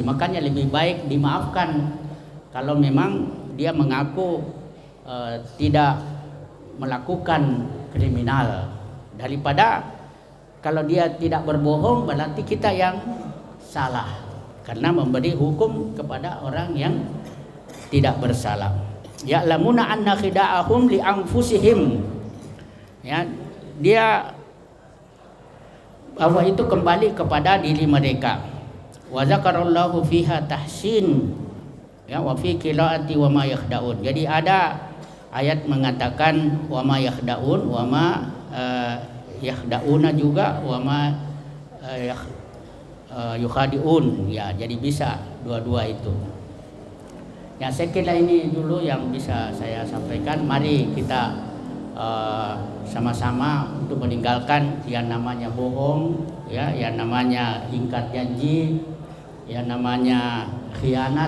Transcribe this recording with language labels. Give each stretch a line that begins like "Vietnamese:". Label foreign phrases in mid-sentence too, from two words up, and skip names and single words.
Indonesian: Makanya lebih baik dimaafkan kalau memang dia mengaku tidak melakukan kriminal, daripada kalau dia tidak berbohong berarti kita yang salah karena memberi hukum kepada orang yang tidak bersalah.
Arabic: يعلمون أن خداعهم لأنفسهم, ya,
Indonesian: dia bahwa itu kembali kepada diri mereka.
Arabic: وذكر الله فيها تحسين, ya, وفي قراءة وما يخدعون.
Indonesian: Jadi ada ayat mengatakan
Arabic: وما يخدعون وما يخدعون
Indonesian: juga,
Arabic: وما يخادعون,
Indonesian: ya, jadi bisa dua-dua itu. Ya, saya kira ini dulu yang bisa saya sampaikan. Mari kita sama-sama untuk meninggalkan yang namanya bohong, ya, yang namanya ingkar janji, yang namanya khianat.